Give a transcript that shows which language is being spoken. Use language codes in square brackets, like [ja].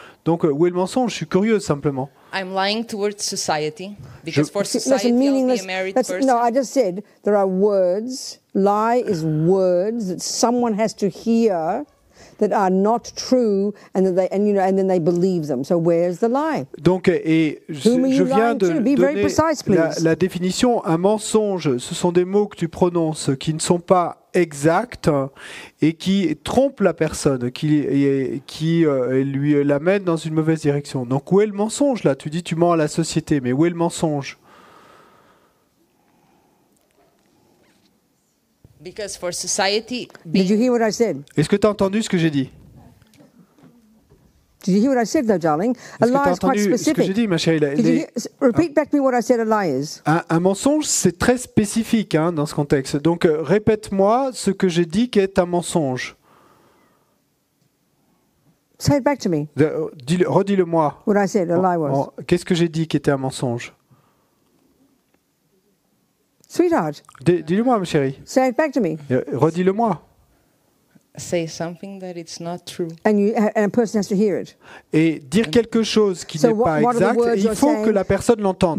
[fr] Donc où est le mensonge? Je suis curieux simplement. [en] I'm lying towards society because for society I'll be a married person. No, I just said there are words. Lie is words that someone has to hear that are not true, and then they believe them. So where's the lie? [fr] Donc, je viens de donner la définition. Un mensonge, ce sont des mots que tu prononces qui ne sont pas exacts et qui trompent la personne, qui lui l'amènent dans une mauvaise direction. Donc où est le mensonge là? Tu dis tu mens à la société, mais où est le mensonge? [en] Because for society, Did you hear what I said? [fr] Est-ce que tu as entendu ce que j'ai dit? [en] Did you hear what I said, though, darling? A lie is quite specific. [fr] Ce que j'ai dit, ma chérie. [en] Repeat back to me what I said a lie is. [fr] Un mensonge, c'est très spécifique dans ce contexte. Donc, répète-moi ce que j'ai dit qu'est un mensonge. [en] Say it back to me. [fr] Redis-le-moi. [en] What I said a lie was. [fr] Qu'est-ce que j'ai dit qui était un mensonge? [en] Sweetheart. [fr] Dis-le-moi, ma chérie. [en] Say it back to me. [fr] Redis-le-moi. [en] Say something that it's not true. And a person has to hear it. [fr] Et dire quelque chose qui n'est pas exact, il faut que la personne l'entende.